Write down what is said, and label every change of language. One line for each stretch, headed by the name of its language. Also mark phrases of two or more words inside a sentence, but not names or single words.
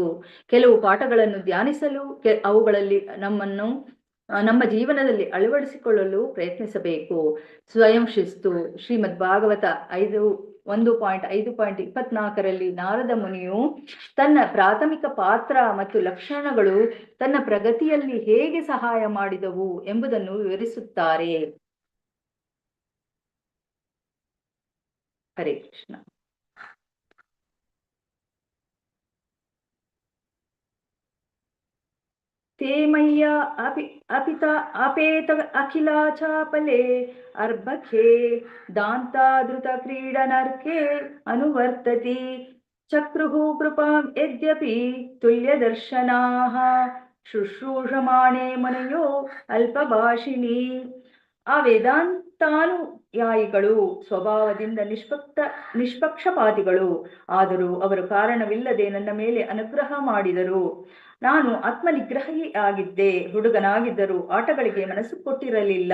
Kannada: ಕೆಲವು ಪಾಠಗಳನ್ನು ಧ್ಯಾನಿಸಲು ಅವುಗಳಲ್ಲಿ ನಮ್ಮ ಜೀವನದಲ್ಲಿ ಅಳವಡಿಸಿಕೊಳ್ಳಲು ಪ್ರಯತ್ನಿಸಬೇಕು. ಸ್ವಯಂ ಶಿಸ್ತು. ಶ್ರೀಮದ್ ಭಾಗವತ 1.5.24 ನಾರದ ಮುನಿಯು ತನ್ನ ಪ್ರಾಥಮಿಕ ಪಾತ್ರ ಮತ್ತು ಲಕ್ಷಣಗಳು ತನ್ನ ಪ್ರಗತಿಯಲ್ಲಿ ಹೇಗೆ ಸಹಾಯ ಮಾಡಿದವು ಎಂಬುದನ್ನು ವಿವರಿಸುತ್ತಾರೆ. ಹರೇ ಕೃಷ್ಣ.
Sanskrit: ते मय्या अपेत अखिलाचापले अर्भखे दान्तादृत क्रीडनर्के अनुवर्तति चक्रुः कृपां यद्यपि तुल्यदर्शनाः शुश्रूषमाणे मुनयो अल्पभाषिणी.
Kannada: ಆ ವೇದಾಂತಾನುಯಾಯಿಗಳು ಸ್ವಭಾವದಿಂದ ನಿಷ್ಪಕ್ಷಪಾತಿಗಳು. ಆದರೂ ಅವರು ಕಾರಣವಿಲ್ಲದೆ ನನ್ನ ಮೇಲೆ ಅನುಗ್ರಹ ಮಾಡಿದರು. ನಾನು ಆತ್ಮನಿಗ್ರಹಿಯಾಗಿದ್ದೆ. ಹುಡುಗನಾಗಿದ್ದರೂ ಆಟಗಳಿಗೆ ಮನಸ್ಸು ಕೊಟ್ಟಿರಲಿಲ್ಲ.